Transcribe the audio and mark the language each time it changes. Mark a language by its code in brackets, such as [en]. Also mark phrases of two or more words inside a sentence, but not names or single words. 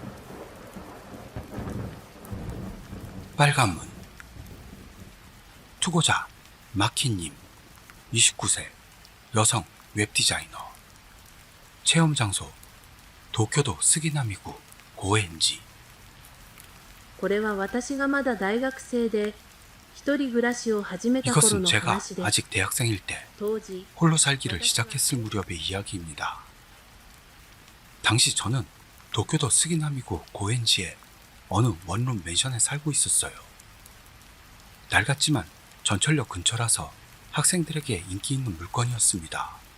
[ko] 빨간 문. 투고자 마키님 29세 여성 웹디자이너. 체험 장소 도쿄도 스기나미구 고엔지. [ja] これは私がまだ大学生で一人暮らしを始めた頃 [ko] 이것은 [ja] の [ko] 제가 [ja] 話で [ko] 아직 대학생일 때 [ja] 当時 [ko] 홀로 살기를 시작했을 무렵의 이야기입니다. 당시 저는 도쿄도 스기나미구 고엔지의 어느 원룸 맨션에 살고 있었어요. 낡았지만 전철역 근처라서 학생들에게 인기 있는 물건이었습니다.